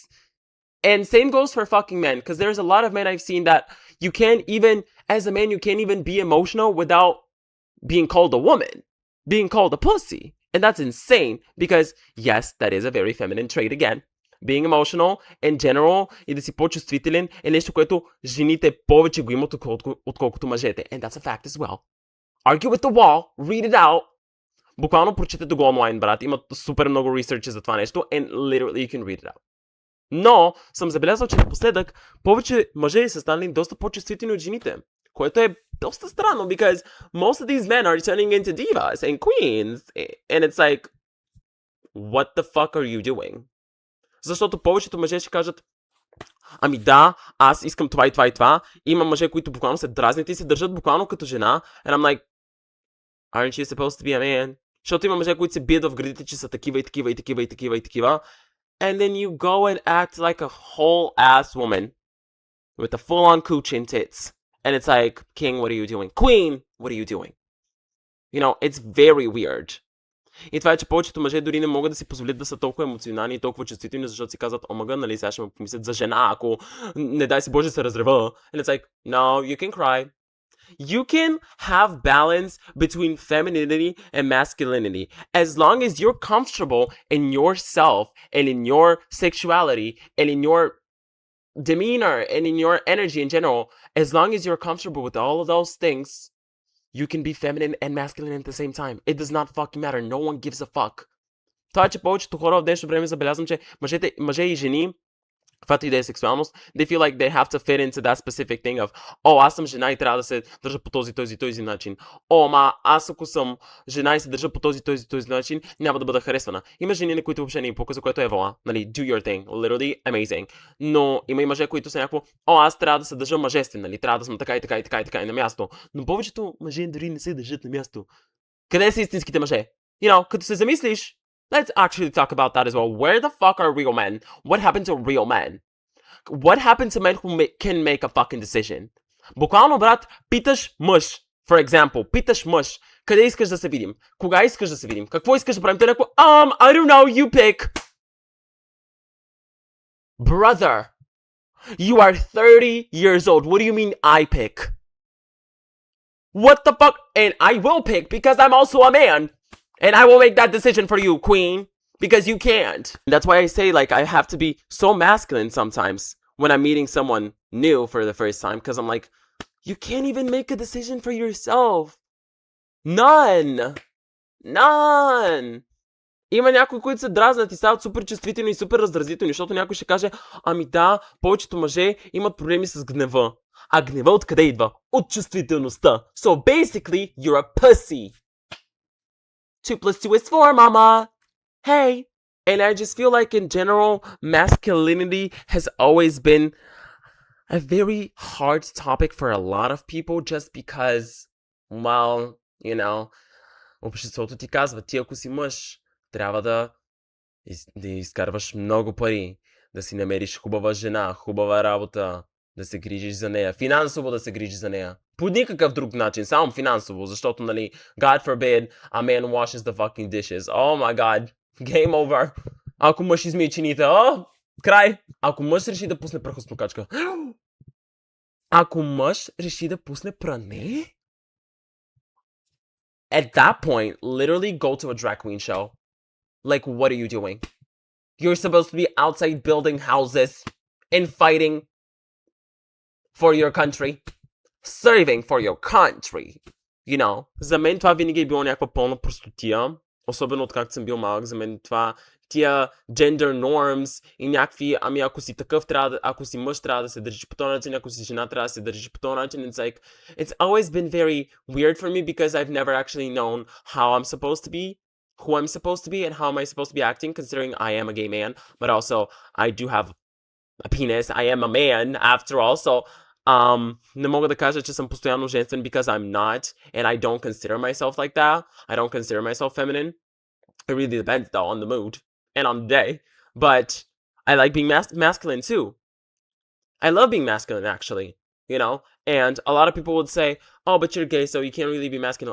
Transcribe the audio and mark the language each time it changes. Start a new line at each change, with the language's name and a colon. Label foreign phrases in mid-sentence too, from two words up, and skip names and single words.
English: And same goes for fucking men, because there's a lot of men I've seen that you can't even, as a man, you can't even be emotional without being called a woman, being called a pussy. And that's insane, because yes, that is a very feminine trait again. Being emotional in general
Bulgarian: и да си по-чувствителен е нещо, което жените повече го имат отколкото мъжете.
English: And that's a fact as well. Argue with the wall, read it out.
Bulgarian: Буквално прочетете го онлайн, брат. Имат супер много research за това нещо.
English: And literally you can read it out.
Bulgarian: Но съм забелязал, че напоследък повече мъже са станали доста по-чувствителни от жените. Което е доста странно,
English: because most of these men are turning into divas and queens. And it's like, what the fuck are you doing?
Bulgarian: Защото повечето мъже ще кажат, ами да, аз искам това и това и това. Има мъже, които буквално се дразнят и се държат буквално като жена.
English: And I'm like, aren't you supposed to be a man?
Bulgarian: Защото има мъже, които се бият в градите, че са такива и такива и такива и такива и такива.
English: And then you go and act like a whole ass woman with a full on cooch and tits. And it's like, king, what are you doing? Queen, what are you doing? You know, it's very weird.
Bulgarian: И това е, че повечето мъже дори не могат да си позволят да са толкова емоционални и толкова чувствителни, защото си казват, омага, нали, сега ще ме помислят за жена, ако не дай си Боже се разрева.
English: And it's like, no, you can cry. You can have balance between femininity and masculinity as long as you're comfortable in yourself and in your sexuality and in your demeanor and in your energy in general. As long as you're comfortable with all of those things, you can be feminine and masculine at the same time. It does not fucking matter. No one gives a fuck.
Bulgarian: Това е, че повечето хора в днешно време забелязвам, че мъже и жени, каквато и да е сексуалност,
English: they feel like they have to fit into that specific thing of,
Bulgarian: аз съм жена и трябва да се държа по този начин. Аз ако съм жена и се държа по този начин, няма да бъда харесвана. Има жени, на които въобще не им пука, за което е вола. Нали,
English: do your thing. Literally amazing.
Bulgarian: Но има и мъже, които са някакво, аз трябва да се държа мъжествен, нали, трябва да съм така и на място. Но повечето мъже дори не се държат на място. Къде са истинските мъже?
English: You know,
Bulgarian: като се замислиш,
English: let's actually talk about that as well. Where the fuck are real men? What happened to real men? What happened to men who can make a fucking decision?
Bulgarian: Буквално, брат, питаш мъж,
English: for example,
Bulgarian: питаш мъж, къде искаш да се видим? Кога искаш да се видим? Какво искаш да правим? Той някакво,
English: I don't know, you pick. Brother, you are 30 years old. What do you mean I pick? What the fuck? And I will pick because I'm also a man. And I will make that decision for you, queen. Because you can't. That's why I say, like, I have to be so masculine sometimes when I'm meeting someone new for the first time. Because I'm like, you can't even make a decision for yourself. None.
Bulgarian: Има някои, които се дразнат и стават супер чувствителни и супер раздразителни, защото някой ще каже, ами да, повечето мъже имат проблеми с гнева. А гнева откъде идва? От чувствителността.
English: So basically, you're a pussy. 2 plus 2 is 4, mama. Hey. And I just feel like in general, masculinity has always been a very hard topic for a lot of people just because, well, you know,
Bulgarian: обществото ти казва, ти ако си мъж, трябва да изкарваш много пари, да си намериш хубава жена, хубава работа, да се грижиш за нея, финансово да се грижиш за нея. По никакъв друг начин, само финансово, защото, нали,
English: God forbid, a man washes the fucking dishes. Oh my god, game over.
Bulgarian: Ако мъж измие чините, край. Ако мъж реши да пусне прахосмокачка. Ако мъж реши да пусне пране?
English: At that point, literally go to a drag queen show. Like, what are you doing? You're supposed to be outside building houses and fighting for your country. Serving for your country. You know?
Bulgarian: За мен това винаги е било някаква пълна простотия. Особено откакто съм бил малък. За мен това тия
English: gender norms
Bulgarian: и някакви, ами ако си такъв, ако си мъж, трябва да се държиш по този начин, ако си жена, трябва да се държиш по този начин.
English: It's like, it's always been very weird for me because I've never actually known how I'm supposed to be, who I'm supposed to be, and how am I supposed to be acting, considering I am a gay man, but also I do have a penis. I am a man, after all, so
Bulgarian: не мога да кажа, че съм постоянно женствен
English: because I'm not, and I don't consider myself like that. I don't consider myself feminine. It really depends, though, on the mood and on the day. But I like being masculine, too. I love being masculine, actually, you know? And a lot of people would say, oh, but you're gay, so you can't really be masculine.